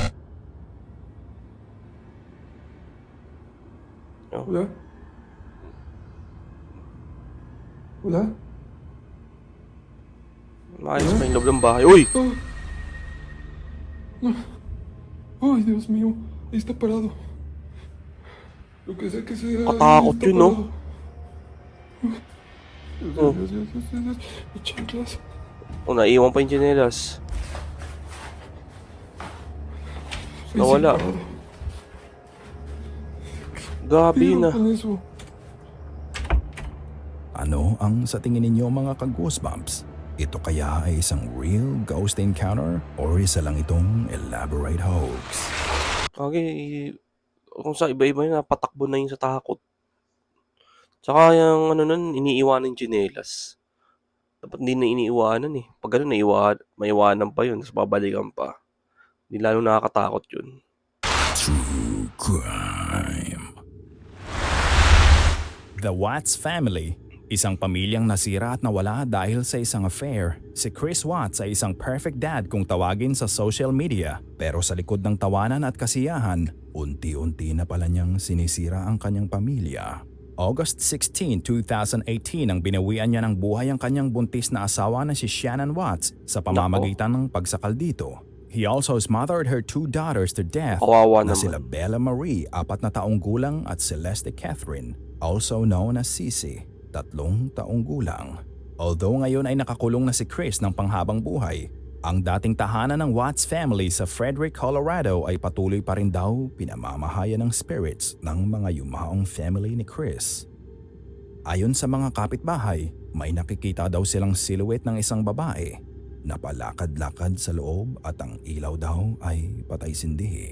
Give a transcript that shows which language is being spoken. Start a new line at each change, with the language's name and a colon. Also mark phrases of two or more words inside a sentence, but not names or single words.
Spanish: Hola. Hola.
Filipino: Maayos pa yung loob ng bahay. Uy! Oh. No. Ay,
Spanish: Dios mío. Ahí está parado. Lo que sea que sea. ahí
Filipino: Katakot
Spanish: está
Filipino: yun, no?
Spanish: parado. Oh. Dios. Mis chanclas.
Filipino: Naiwan pa yung tsinelas.
Spanish: Ahí
Filipino: Nawala.
Spanish: sí, parado.
Filipino: Gabi
Spanish: Pero
Filipino: na.
Spanish: con eso.
Filipino: Ano ang sa tingin ninyo mga ka-goosebumps? Ito kaya ay isang
English: real ghost encounter
Filipino: or isa lang itong
English: elaborate hoax?
Filipino: Okay, kung sa iba-iba yun napatakbo na yun sa takot. Tsaka yung ano nun, iniiwanan yung tsinelas. Dapat hindi na iniiwanan eh. Pag gano'n maiwanan pa yun, tapos babalikan pa. Di lalong nakakatakot yun.
English: True Crime. The Watts family,
Filipino: isang pamilyang nasira at nawala dahil sa isang affair. Si Chris Watts ay isang
English: perfect dad
Filipino: kung tawagin sa
English: social media,
Filipino: pero sa likod ng tawanan at kasiyahan, unti-unti na pala niyang sinisira ang kanyang pamilya. August 16, 2018 ang binawian niya ng buhay ang kanyang buntis na asawa na si Shannon Watts sa pamamagitan ng pagsakal dito.
English: He also smothered her 2 daughters to death
Filipino: Kawawa na naman. sila Bella Marie, 4 na taong gulang, at Celeste Catherine,
English: also known as
Filipino: Sisi, 3 taong gulang. Although ngayon ay nakakulong na si Chris ng panghabang buhay, ang dating tahanan ng Watts family sa Frederick, Colorado ay patuloy pa rin daw pinamamahayan ng spirits ng mga yumaong family ni Chris. Ayon sa mga kapitbahay, may nakikita daw silang silhouette ng isang babae na palakad-lakad sa loob at ang ilaw daw ay patay-sindi.